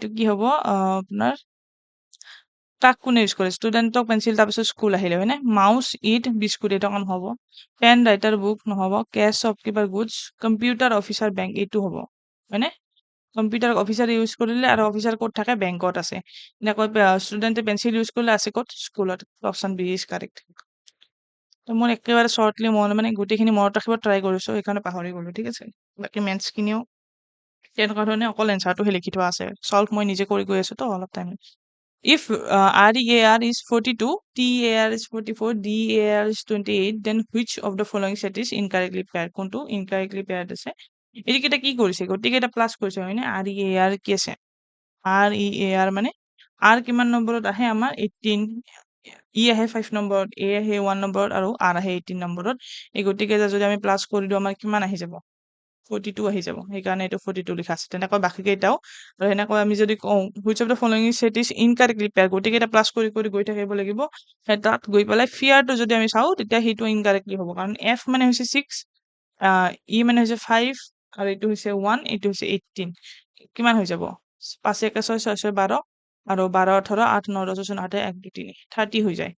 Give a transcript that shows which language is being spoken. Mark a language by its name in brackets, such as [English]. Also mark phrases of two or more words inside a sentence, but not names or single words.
[Assamese] কি হ'ব আপোনাৰ, কাক কোনে ইউজ কৰে, ষ্টুডেণ্টক পেঞ্চিল, তাৰপিছত স্কুল আহিলে হয়নে, মাউচ, ইট, বিস্কুট, এইটো কাম হ'ব, পেন, ৰাইটাৰ, বুক নহ'ব, কেছ, শ্বপকিপাৰ, গুডছ, কম্পিউটাৰ, অফিচাৰ, বেংক, এইটো হ'ব হয়নে, [English] computer officer use [Assamese] কৰিলে, আৰু অফিচাৰ ক'ত থাকে, বেংকত আছে, এনেকৈ ষ্টুডেণ্টে পেঞ্চিল ইউজ কৰিলে আছে ক'ত, স্কুলত, [English] option B is correct. [Assamese] তো মই একেবাৰে শ্বৰ্টলি মানে গোটেইখিনি মনত ৰাখিব ট্ৰাই কৰিছোঁ, সেইকাৰণে পাহৰি গ'লোঁ, ঠিক আছে। বাকী মেথছখিনিও তেনেকুৱা ধৰণে অকল এনচাৰটোহে লিখি থোৱা আছে, চল্ভ মই নিজে কৰি গৈ আছোঁ তো অলপ টাইম। [English] If REAR is 42, TAR is 44, DAR is 28, then which of the following set is incorrectly paired? [Assamese] কোনটো [English] incorrectly paired [Assamese] আছে? এইকেইটা কি কৰিছে? গোটেইকেইটা প্লাছ কৰিছে হয়নে? REAR কি আছে? REAR মানে R কিমান নম্বৰত আহে আমাৰ 18, ই আহে 5 নম্বৰত, এ আহে 1 নম্বৰত আৰু আৰ আহে 18 নম্বৰত। এই গোটেইকেইটা যদি আমি প্লাছ কৰি দিওঁ আমাৰ কিমান আহি যাব? 42 আহি যাব। সেইকাৰণে এইটো 42 লিখা আছে। তেনেকৈ বাকী কেইটাও আৰু সেনেকৈ আমি যদি কওঁ [English] which of the following set is incorrectly pair, [Assamese] গোটেইকেইটা প্লাছ কৰি কৰি গৈ থাকিব লাগিব। তাত গৈ পেলাই ফিয়াৰটো যদি আমি চাওঁ তেতিয়া সেইটো ইনকাৰেক্টলি হ'ব, কাৰণ এফ মানে হৈছে 6, ই মানে হৈছে 5 আৰু এইটো হৈছে 1, এইটো হৈছে 18। কিমান হৈ যাব? 5 1 6 6 6 12 আৰু 12 18 8 9 10 8 1 2 3 30 হৈ যায়।